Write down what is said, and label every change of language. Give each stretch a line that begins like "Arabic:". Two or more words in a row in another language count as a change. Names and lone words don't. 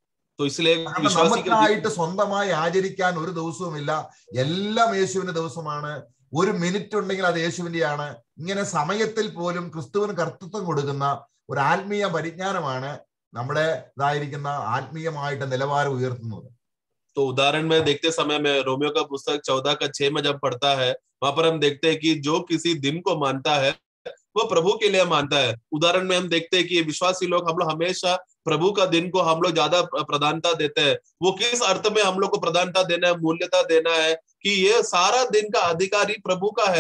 Malayalam: നമുക്കായിട്ട് സ്വന്തമായി ആചരിക്കാൻ ഒരു ദിവസവുമില്ല, എല്ലാം യേശുവിന്റെ ദിവസമാണ്. ഒരു മിനിറ്റ് ഉണ്ടെങ്കിൽ അത് യേശുവിന്റെയാണ്. ഇങ്ങനെ സമയത്തിൽ പോലും ക്രിസ്തുവിന് കർത്തൃത്വം കൊടുക്കുന്ന ഒരു ആത്മീയ പരിജ്ഞാനമാണ് നമ്മുടെ ഇതായിരിക്കുന്ന ആത്മീയമായിട്ട് നിലവാരം ഉയർത്തുന്നത്.
Hindi: तो उदाहरण में देखते समय में रोमियो का पुस्तक 14:6 में जब पढ़ता है, वहां पर हम देखते हैं कि जो किसी दिन को मानता है वो प्रभु के लिए मानता है। उदाहरण में हम देखते हैं कि विश्वासी लोग, हम लोग हमेशा प्रभु का दिन को हम लोग ज्यादा प्रधानता देते हैं। वो किस अर्थ में हम लोग को प्रधानता देना है, मूल्यता देना है कि ये सारा दिन का अधिकारी प्रभु का है।